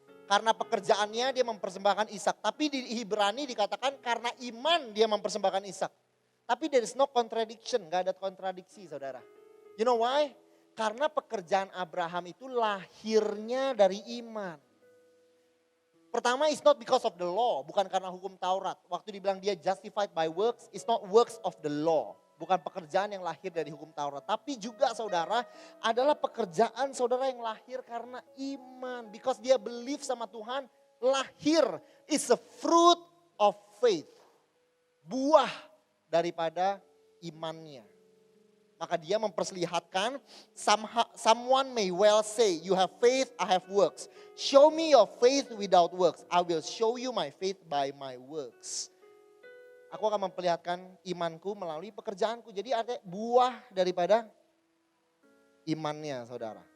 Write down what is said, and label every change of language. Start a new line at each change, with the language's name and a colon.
Indonesian: Karena pekerjaannya dia mempersembahkan Ishak. Tapi di Ibrani dikatakan karena iman dia mempersembahkan Ishak.
English: Tapi there is no contradiction,
Indonesian: gak ada kontradiksi saudara.
English: You know why?
Indonesian: Karena pekerjaan Abraham itu lahirnya dari iman.
English: Pertama, it's not because of the law,
Indonesian: bukan karena hukum Taurat. Waktu dibilang dia
English: justified by works, it's not works of the law.
Indonesian: Bukan pekerjaan yang lahir dari hukum Taurat. Tapi juga saudara, adalah pekerjaan saudara yang lahir karena iman.
English: Because dia believe
Indonesian: sama Tuhan, lahir
English: is a fruit of faith.
Indonesian: Buah daripada imannya. Maka dia memperlihatkan,
English: someone may well say, you have faith, I have works. Show me your faith without works. I will show you my faith by my works.
Indonesian: Aku akan memperlihatkan imanku melalui pekerjaanku. Jadi artinya buah daripada imannya saudara.